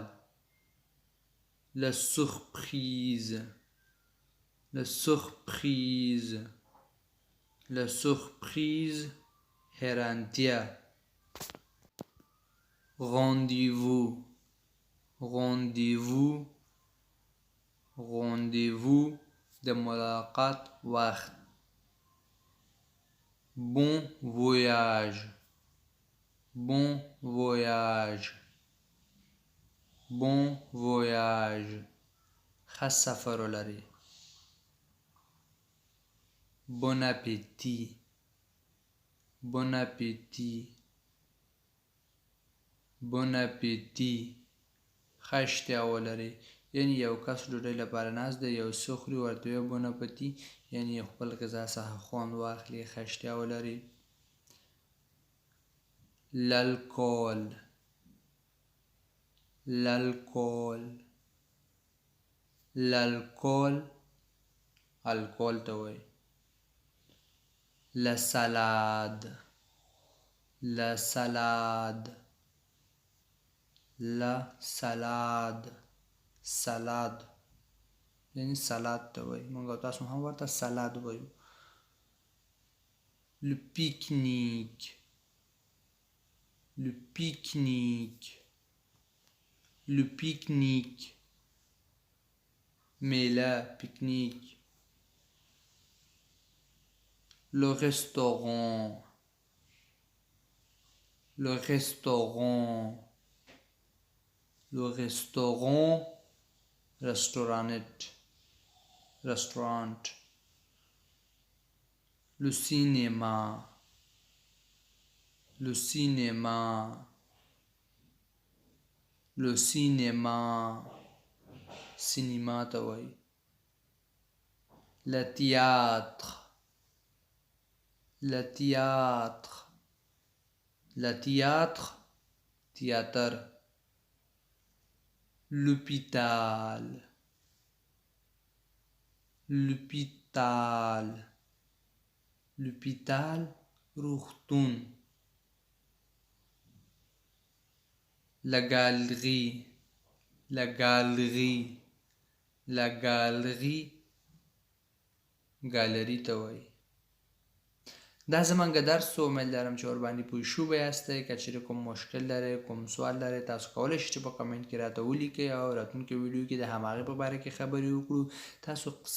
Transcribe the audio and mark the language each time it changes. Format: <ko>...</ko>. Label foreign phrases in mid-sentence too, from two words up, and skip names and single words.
<fr>La surprise, la surprise, la surprise, حیرانتیا. Rendez-vous, rendez-vous, rendez-vous,</fr> <ps>د ملاقات وخت.</ps> <fr>Bon voyage, bon voyage, bon voyage,</fr> <ps>ښه سفر ولرئ.</ps> <fr>Bon appétit, bon appétit, bon appétit,</fr> <ps>ښه اشتها ولرئ. یعنی یو کس ډوډۍ لپاره ناست دی، یو څه خوري، ورته وایي</ps> <fr>bon appétit,</fr> <ps>یعنی خپل غذا څخه خوند واخلي، ښه اشتها ولرئ.</ps> <fr>L'alcool, l'alcool, l'alcool,</fr> <ps>الکول ته وایي.</ps> <fr>La salade, la salade, la salade,</fr> <ps>سلاد یعنی سلاد ته وایي. موږ او تاسو هم ورته سلاد وایو.</ps> <fr>Le pique-nique, le pique-nique, le pique-nique,</fr> <ps>میله، پیکنیک.</ps> <fr>Le restaurant, le restaurant, le restaurant, restaurant, restaurant. Le cinéma, le cinéma, le cinéma,</fr> <ps>سینما ته وایي.</ps> <fr>Le théâtre, le théâtre, le théâtre, تیاتر. L'hôpital, l'hôpital, l'hôpital, روغتون. La galerie, la galerie, la galerie,</fr> <ps>ګالري ته وایي. دا زمونږ درس و. امید لرم چې ورباندې پوه شوي یاستئ. که چیرې کوم مشکل لرئ، کوم سوال لرئ، تاسو کولی شئ چې په کمنټ کې راته ولیکئ او راتلونکي ویډیو کې د هماغې په باره کې خبرې وکړو.</ps>